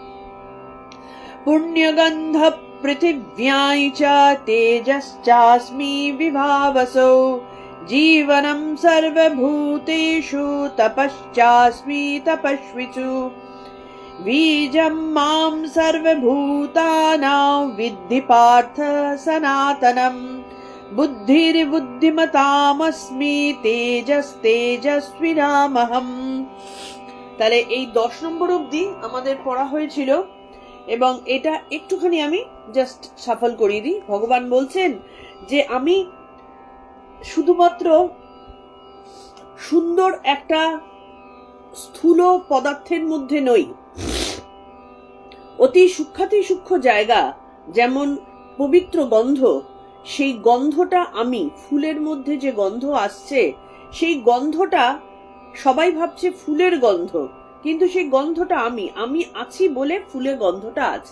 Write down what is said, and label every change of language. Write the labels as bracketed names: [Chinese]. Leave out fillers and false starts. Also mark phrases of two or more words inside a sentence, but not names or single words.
[Sanskrit] पुण्यगन्धः पृथिव्यां च तेजश्चास्मि विभावसो जीवनं सर्वभूतेषु तपश्चास्मि तपस्विषु बीजं मां सर्वभूतानां विद्धि पार्थ सनातनं बुद्धिर्बुद्धिमतामस्मि তেজস্বিনামহম। [Bangla] তাহলে এই 10 নম্বর অবধি আমাদের পড়া হয়েছিল এবং এটা একটুখানি আমি [English] just shuffle [Bangla] করিয়ে দিই। ভগবান বলছেন যে আমি শুধুমাত্র সুন্দর একটা স্থূল পদার্থের মধ্যে নই, অতি সূক্ষ্মাতি সূক্ষ্ম জায়গা যেমন পবিত্র গন্ধ, সেই গন্ধটা আমি, ফুলের মধ্যে যে গন্ধ আসছে সেই গন্ধটা সবাই ভাবছে ফুলের গন্ধ, কিন্তু সেই গন্ধটা আমি আছি বলে ফুলের গন্ধটা আছে।